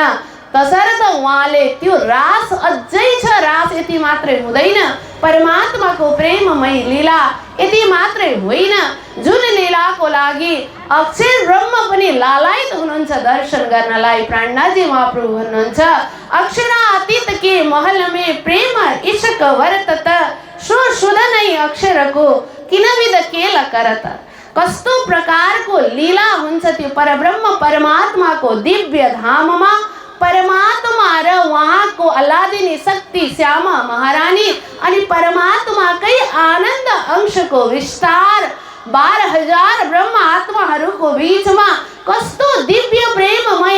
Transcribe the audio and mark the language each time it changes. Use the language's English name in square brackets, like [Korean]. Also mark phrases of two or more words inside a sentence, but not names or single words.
[Nepali] तसर्थ उहाँले त्यो रास अझै छ, रास यति मात्रै हुँदैन, परमात्माको प्रेममय लीला यति मात्रै होइन, जुन लीलाको लागि अक्षर ब्रह्म पनि लालायित हुनुहुन्छ दर्शन गर्नलाई। प्राणनाथजी महाप्रभु भन्नुहुन्छ, [Hindi] अक्षरातीत के महल में प्रेम इश्क वर्तत, [Nepali] सो सुधनै अक्षरको किनविद केल करत। कस्तो प्रकारको लीला हुन्छ त्यो परब्रह्म परमात्माको दिव्य धाममा। परमात्मा र उहाँको अल्लादिनी शक्ति श्यामा महारानी अनि परमात्माकै आनन्द अंशको विस्तार 12,000 ब्रह्म आत्माहरूको बीचमा कस्तो दिव्य प्रेममय